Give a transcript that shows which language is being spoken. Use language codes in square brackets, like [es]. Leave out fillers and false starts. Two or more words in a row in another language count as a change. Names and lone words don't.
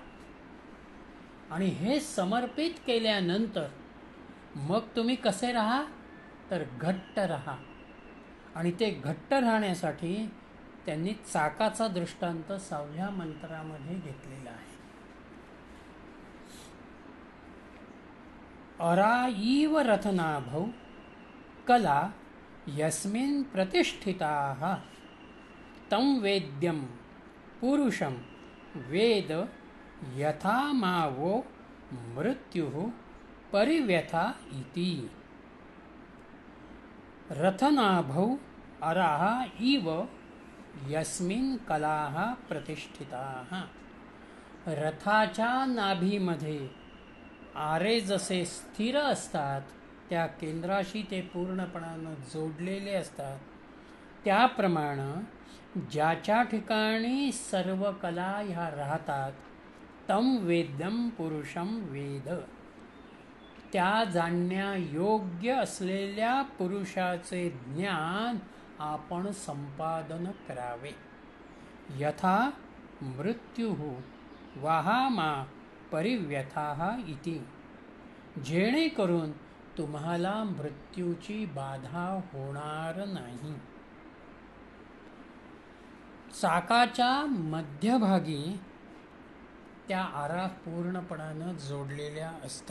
[mr] आणि हे समर्पित केल्यानंतर मग तुम्ही कसे राहा तर घट्ट राहा. आणि ते घट्ट राहण्यासाठी त्यांनी चाकाचा दृष्टांत 6व्या मंत्रामध्ये घेतलेला आहे. [sa] अरा इव रथनाभौ कला यस्मिन् प्रतिष्ठिताः तं वेद्यं पुरुषं वेद यथा मावो मृत्युः परिव्यथा इति. रथनाभौ अराः इव यस्मिन् कलाः प्रतिष्ठिताः. [mr] रथाच्या नाभीमध्ये आरे जसे स्थिर असतात, त्या केंद्राशी ते पूर्णपणानं जोडलेले असतात, त्याप्रमाणे ज्याच्या ठिकाणी सर्व कला ह्या राहतात [sa] तं वेद्यं पुरुषं वेद, [mr] त्या जाणण्यायोग्य असलेल्या पुरुषाचे ज्ञान आपण संपादन करावे. [sa] यथा मृत्युः वाहामा परिव्यथाः इति, [mr] जेणेकरून तुम्हाला मृत्यूची बाधा होणार नाही. चाकाच्या मध्यभागी त्या आरा पूर्णपणानं जोडलेल्या असतात.